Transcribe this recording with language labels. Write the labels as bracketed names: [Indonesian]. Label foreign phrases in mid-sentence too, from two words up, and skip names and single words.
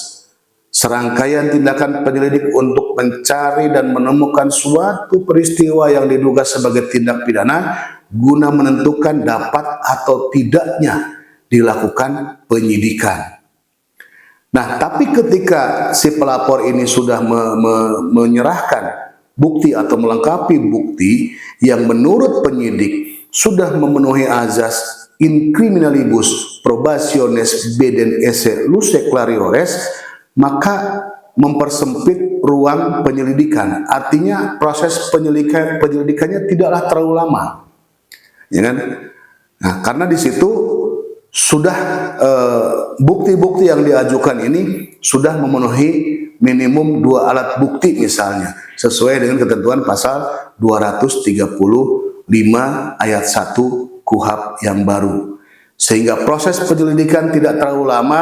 [Indonesian] Serangkaian tindakan penyelidik untuk mencari dan menemukan suatu peristiwa yang diduga sebagai tindak pidana guna menentukan dapat atau tidaknya dilakukan penyidikan. Nah, tapi ketika si pelapor ini sudah menyerahkan bukti atau melengkapi bukti yang menurut penyidik sudah memenuhi azas [Latin] in criminalibus probationes beden esse luce clariores, [Indonesian] maka mempersempit ruang penyelidikan. Artinya proses penyelidikannya tidaklah terlalu lama, ya kan? Nah, karena di situ sudah bukti-bukti yang diajukan ini sudah memenuhi minimum 2 alat bukti misalnya, sesuai dengan ketentuan pasal 235 ayat 1 KUHP yang baru, sehingga proses penyelidikan tidak terlalu lama.